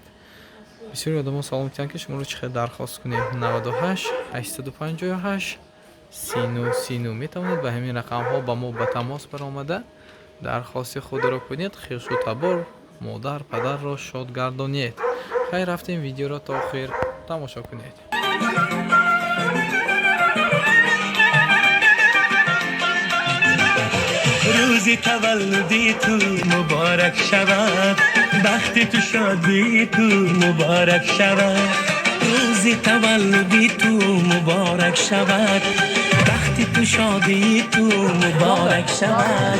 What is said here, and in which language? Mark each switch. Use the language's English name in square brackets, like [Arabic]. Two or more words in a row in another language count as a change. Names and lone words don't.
[Tajik] бисёри одамон савол мекунанд, ки шуморо чӣ хел дархост кунем. 98 858 30 30 метавонед ба ҳамин рақамҳо ба мо ба тамос баромада дархости худро кунед. хишу табор модар падарро шод гардонед. хайр, рафтем видеоро то охир тамошо кунед. [Persian] روزی تولدی تو مبارک شود، بخت تو شادی تو مبارک شود. روزی تولدی تو مبارک شود، بخت تو شادی تو مبارک شود.